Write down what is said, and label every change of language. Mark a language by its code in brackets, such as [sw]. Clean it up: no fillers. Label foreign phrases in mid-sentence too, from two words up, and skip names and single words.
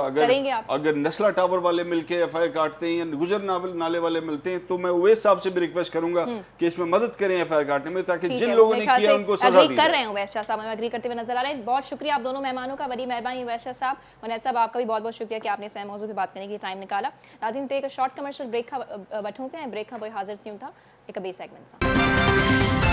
[ur] اگر نسلا ٹاور والے ملکے ایف آئی آر کاٹتے ہیں یا گجر نالے والے ملتے ہیں تو میں اویس صاحب سے بھی ریکویسٹ کروں گا کہ اس میں مدد کریں ایف آئی آر کاٹنے میں، تاکہ جن لوگوں نے کیا ان کو سزا دی جائے. کر رہے ہیں اویس شاہ صاحب، ہم ایگری کرتے ہوئے نظر آ رہے ہیں۔ بہت شکریہ آپ دونوں مہمانوں کا، بڑی مہربانی اویس شاہ صاحب، ہنید صاحب آپ کا بھی بہت بہت شکریہ کہ آپ نے صحیح موضوع پہ بات کرنے کے لیے ٹائم نکالا. [sd] नाज़रीन, तो एक [en] short commercial break [sd] का वठूं पिया, ब्रेक खां पोइ हाज़िर थियूं था हिकु ॿिए सेगमेंट सां।